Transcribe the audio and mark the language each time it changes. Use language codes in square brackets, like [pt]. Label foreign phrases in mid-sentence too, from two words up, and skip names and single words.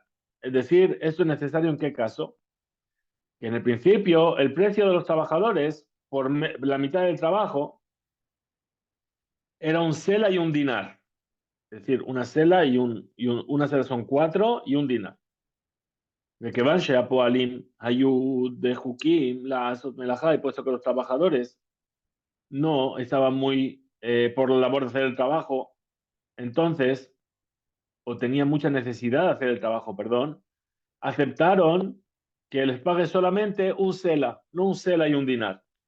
[es] Es decir, ¿esto es necesario en qué caso? Que en el principio el precio de los trabajadores por la mitad del trabajo era un Sela y un dinar. Es decir, una Sela una Sela son 4 y un dinar. [he] מכיוון שהפועלים היו דחוקים לעשות מלאכה, [es] y puesto que los trabajadores no estaban muy por la labor de hacer el trabajo, entonces, o tenían mucha necesidad de hacer el trabajo, perdón, aceptaron que les pague solamente un Sela, no un Sela y un dinar.